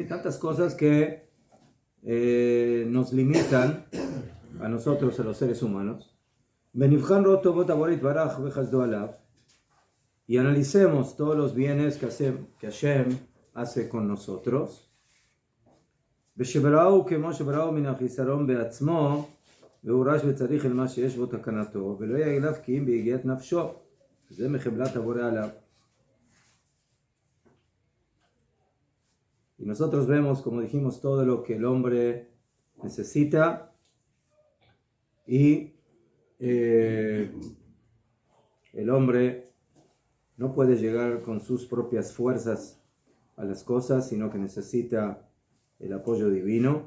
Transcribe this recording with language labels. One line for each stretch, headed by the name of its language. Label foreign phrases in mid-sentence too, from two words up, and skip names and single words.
Spanish: Tantas cosas que nos limitan a nosotros, a los seres humanos. Y analicemos todos los bienes que Hashem hace con nosotros.
Hebrew: והורש וצריך אל מה שיש בו תקנתו, ולא יהיה אליו כי אם ביגיעת נפשו,
Spanish: Y nosotros vemos, como dijimos, todo lo que el hombre necesita y el hombre no puede llegar con sus propias fuerzas a las cosas, sino que necesita el apoyo divino.